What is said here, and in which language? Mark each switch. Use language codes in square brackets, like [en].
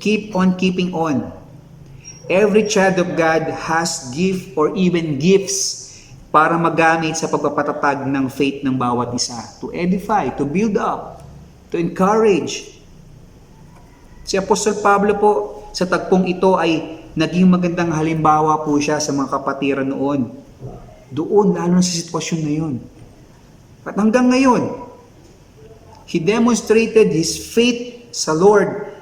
[en] Keep on keeping on. Every child of God has gift or even gifts [tl] para magamit sa pagpapatatag ng faith ng bawat isa. [en] To edify, to build up, to encourage. [tl] Si Apostol Pablo po, sa tagpong ito ay naging magandang halimbawa po siya sa mga kapatiran noon. Doon, lalo na sa sitwasyon na yun. At hanggang ngayon, [en] he demonstrated his faith [tl] sa Lord.